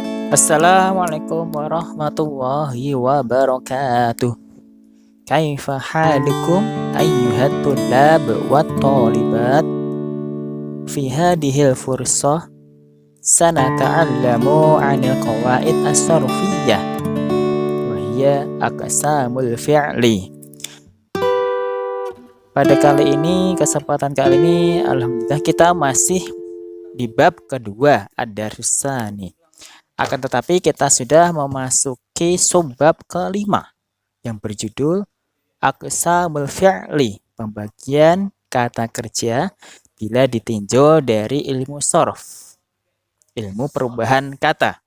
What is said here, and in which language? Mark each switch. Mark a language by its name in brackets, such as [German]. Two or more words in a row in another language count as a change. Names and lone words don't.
[Arabic] السلام عليكم ورحمة الله وبركاته. كيف حالكم أيها الطلاب والطالبات? في هذه الفرصة سنتعلم عن القواعد الصرفية وهي أقسام الفعل. [Indonesian] Pada kesempatan kali ini alhamdulillah kita masih di bab kedua ad-darsani. Akan tetapi kita sudah memasuki subbab kelima yang berjudul [Arabic] أقسام الفعل, [Indonesian] pembagian kata kerja bila ditinjau dari ilmu sharf, ilmu perubahan kata.